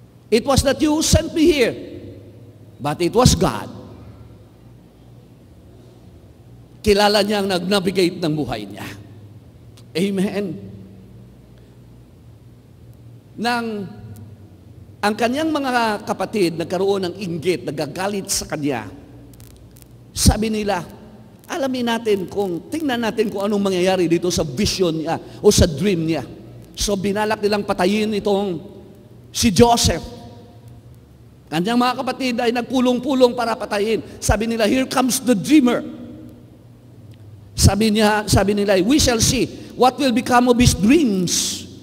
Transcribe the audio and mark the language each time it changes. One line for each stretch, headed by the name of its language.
English: It was not you who sent me here, but it was God.
Filipino: Kilala niya ang nag-navigate ng buhay niya. Amen. Ang kanyang mga kapatid nagkaroon ng inggit, nagagalit sa kanya. Sabi nila, alamin natin tingnan natin kung anong mangyayari dito sa vision niya o sa dream niya. So binalak nilang patayin itong si Joseph. Kanyang mga kapatid ay nagpulong-pulong para patayin. Sabi nila,
English: here comes the dreamer.
Filipino: Sabi nila,
English: we shall see what will become of his dreams.